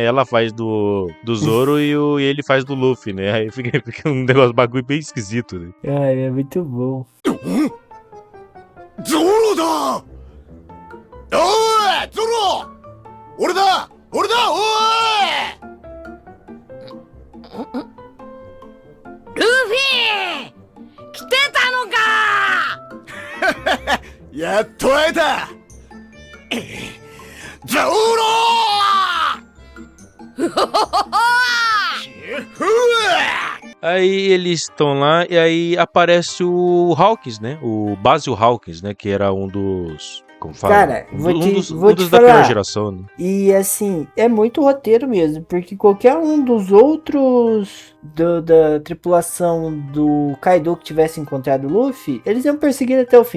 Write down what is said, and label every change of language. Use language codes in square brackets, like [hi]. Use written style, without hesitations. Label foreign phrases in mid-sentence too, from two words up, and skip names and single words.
[pt] Ela faz do Zoro e ele faz do Luffy, né? Aí fica um negócio bagulho bem esquisito, né? Ai, é muito bom. [ja] ゾロだ！おい、ゾロ! 俺だ！おい! Luffy! 来てたのかやっと会えたゾロ [pt] Aí eles estão lá e aí aparece o Hawkins, né? O Basil Hawkins, né? Que era um dos... Como fala? Cara, vou te da falar. primeira geração, né? E assim, é muito roteiro mesmo, porque qualquer um dos outros da tripulação do Kaido que tivesse encontrado o Luffy, eles iam perseguir até o fim.